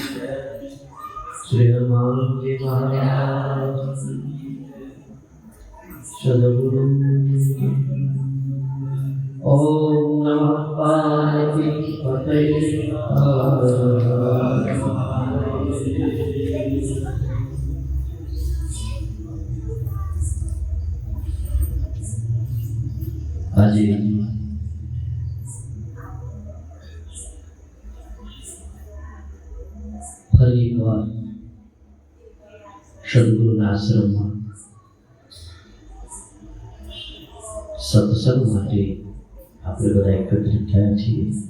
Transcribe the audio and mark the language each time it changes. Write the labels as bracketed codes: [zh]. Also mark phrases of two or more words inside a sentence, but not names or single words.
[hi] श्री हनुमान जी महाराज सद्गुरु। [sa] ओम नमः पार्वती पतये। [gu] આજે ફરી એકવાર સદગુરુના આશ્રમમાં સત્સંગ માટે આપણે બધા એકત્રિત થયા છીએ.